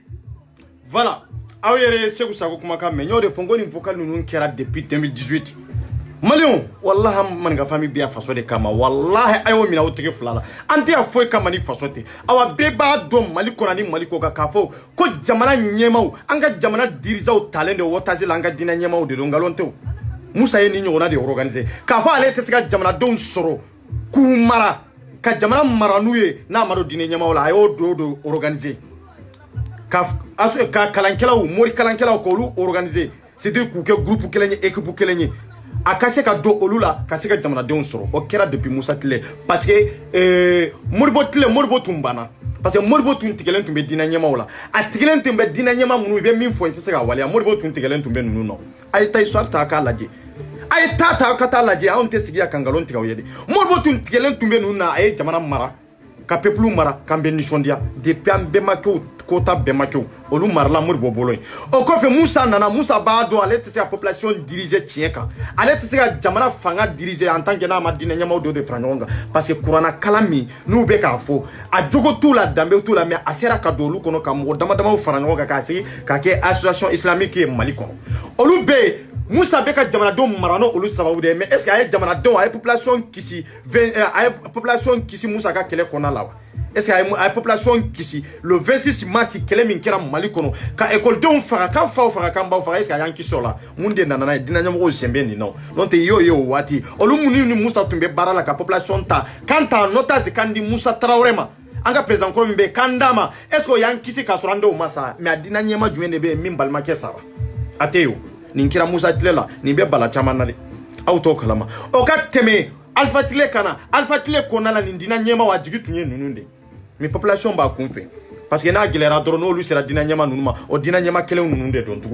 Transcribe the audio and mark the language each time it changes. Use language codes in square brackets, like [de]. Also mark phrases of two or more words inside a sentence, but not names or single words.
[bm] voilà aw yɛrɛ ye Segu Sago kumakan mɛn n y'o de fɔ n ko nin vocal ninnu kɛra depuis 2018 maliɲɛw walahi an maninka famille bɛ yan faso de kama walahi a y'o minɛ aw tɛgɛ fila la an tɛ yan foyi kama ni faso tɛ awa bɛɛ b'a dɔn mali kɔnɔ ni mali kɔ kan k'a fɔ ko jamana ɲɛmaw an ka jamana dirigeants talen de otage la an ka diinɛ ɲɛmaw de don nkalon tɛ o Musa ye nin ɲɔgɔnna de organiser k'a fɔ ale tɛ se ka jamanadenw sɔrɔ k'u mara ka jamana mara n'u ye n'a ma don diinɛ ɲɛmaw la a y'o organiser ka kalankɛlaw mori kalankɛlaw k'olu organiser c'est-à-dire k'u kɛ groupe kelen ye équipe kelen ye a ka se ka don olu la ka se ka jamanadenw sɔrɔ o kɛra depuis Musa Tile [fr] parce que [bm] Modibo Tile Modibo tun banna [fr] parce que [bm] Modibo tun tigɛlen tun bɛ diinɛ ɲɛmaaw la a tigɛlen tun bɛ diinɛ ɲɛmaa minnu i bɛ min fɔ i tɛ se ka waleya Modibo tun tigɛlen tun bɛ ninnu nɔ a ye taa histoire ta k'a lajɛ a ye taa ka taa lajɛ anw tɛ sigi ka nkalon tigɛ aw ye dɛ Modibo tun tigɛlen tun bɛ ninnu na a ye jamana mara ka peuple mara k'an bɛ nisɔndiya depuis an bɛnbakɛw kota bɛnbakɛw olu marala Modibo bolo yen o kɔfɛ Musa nana Musa b'a dɔn ale tɛ se ka population diriger tiɲɛ kan ale tɛ se ka jamana fanga diriger [fr] en tant que [bm] n'a ma diinɛ ɲɛmaaw dɔ de fara ɲɔgɔn kan [fr] parce que [bm] kuranna kalan min n'u bɛ k'a fɔ a jogo t'u la danbe t'u la mais a sera ka don olu kɔnɔ ka mɔgɔ damadamaw fara ɲɔgɔn kan k'a sigi k'a kɛ [fr] association islamique [bm] ye Mali kɔnɔ olu bɛ yen Musa bɛ ka jamanadenw mara n'olu sababu de ye mais [fr] est ce que [bm] a ye jamanadenw a ye population kisi Musa ka kɛlɛ kɔnɔna la wa [fr] est ce que [bm] a ye population kisi [fr] le 26 mars [bm] kɛlɛ min kɛra Mali kɔnɔ ka écoledenw faga kan faw faga kan baw faga [fr] est ce que [bm] a y'an kisi o la mun de nana n'a ye diinɛ ɲɛmɔgɔw sen bɛ nin na n'o tɛ i y'o ye o waati olu minnu ni Musa tun bɛ baara la ka population ta kan ta [fr] en otage [bm] kan di Musa Traoré ma an ka président kɔrɔ min bɛ yen kan d'a ma [fr] est ce que [bm] o y'an kisi k'a sɔrɔ an denw ma sa mais a diinɛ ɲɛmaa jumɛn de bɛ yen min balimakɛ sara a tɛ yen o nin kɛra Musa Tile la nin bɛ bala caman na de aw t'o kalama o ka tɛmɛ Alpha Tile kana Alpha Tile kɔnɔna la nin diinɛ ɲɛmaa a jigi tun ye ninnu de mais population b'a kun fɛ parce que n'a gɛlɛyara dɔrɔn n'olu sera diinɛ ɲɛmaa ninnu ma o diinɛ ɲɛmaa kelen ninnu de dɔn